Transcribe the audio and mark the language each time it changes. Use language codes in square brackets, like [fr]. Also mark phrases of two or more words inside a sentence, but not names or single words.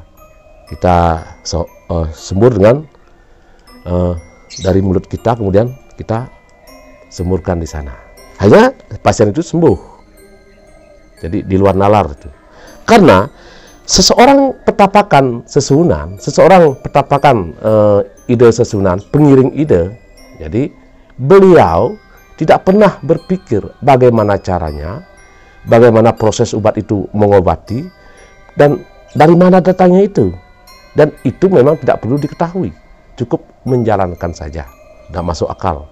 [id] Kita semur dengan dari mulut kita, kemudian kita semurkan di sana. Hanya pasien itu sembuh. Jadi di luar nalar itu. Karena seseorang petapakan sesuhunan, seseorang petapakan ide sesuhunan, pengiring ide, jadi beliau tidak pernah berpikir bagaimana caranya, bagaimana proses obat itu mengobati, dan dari mana datangnya itu. Dan itu memang tidak perlu diketahui, cukup menjalankan saja, tidak masuk akal.